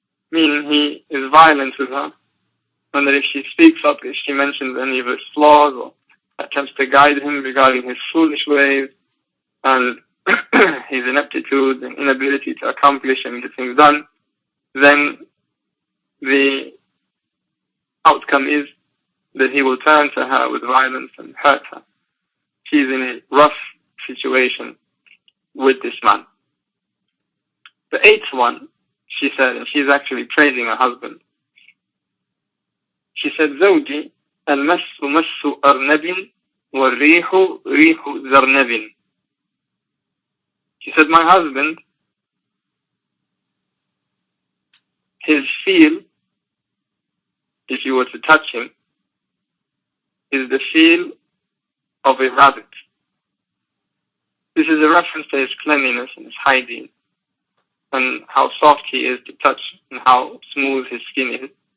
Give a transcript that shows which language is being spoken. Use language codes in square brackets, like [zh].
[en] Meaning he is violent with her, and that if she speaks up, if she mentions any of his flaws or attempts to guide him regarding his foolish ways and his ineptitude and inability to accomplish and get things done, then the outcome is that he will turn to her with violence and hurt her. she's in a rough situation with this man. The 8th one, she said, and she's actually praising her husband. She said, [ar] زوجي المس مس أرنب والريح ريح زرنب. [en] She said, my husband, his feel, if you were to touch him, is the feel of a rabbit. This is a reference to his cleanliness and his hygiene, and how soft he is to touch, and how smooth his skin is.